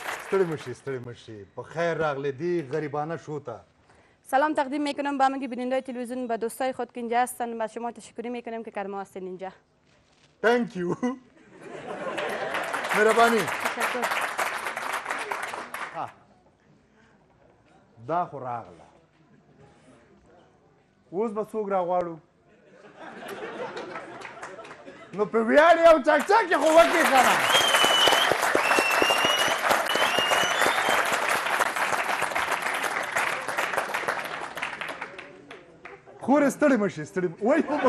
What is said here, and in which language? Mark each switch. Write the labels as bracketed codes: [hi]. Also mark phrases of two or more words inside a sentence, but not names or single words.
[ps] ستړی مشی په خیر راغلی دی غریبانه شو تا. [fa] سلام تقدیم میکنم به همگی بیننده تلویزیون، به دوستای خود که اینجا هستن. به شما تشکری میکنم که کرما هستین اینجا. [en] تhank you. [fa] مهربانی. تشکر. [ps] دا خو راغله اوس به څوک راغواړو نو په ویاړ یو چکچک یې خو وکړې که نه خورې ستړې مه شي وایي